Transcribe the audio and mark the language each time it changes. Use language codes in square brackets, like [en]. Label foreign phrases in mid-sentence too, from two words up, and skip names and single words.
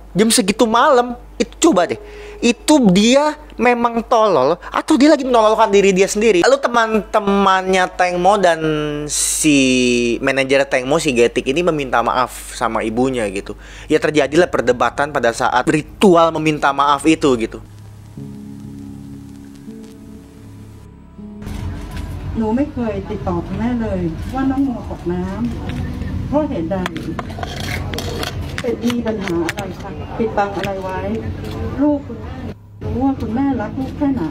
[id] Jam segitu malam itu, coba deh, itu dia memang tolol atau dia lagi menololkan diri dia sendiri. Lalu teman-temannya Tang Mo dan si manajer Tang Mo, si Getik ini meminta maaf sama ibunya gitu. Ya terjadilah perdebatan pada saat ritual meminta maaf itu gitu. [th] หนูไม่เคยติดต่อคุณแม่เลยว่าน้องโมตกน้ำเพราะเหตุใดเป็นมีปัญหาอะไรคะปิดบังอะไรไว้ ลูกรู้ว่าคุณแม่รักลูกแค่ไหน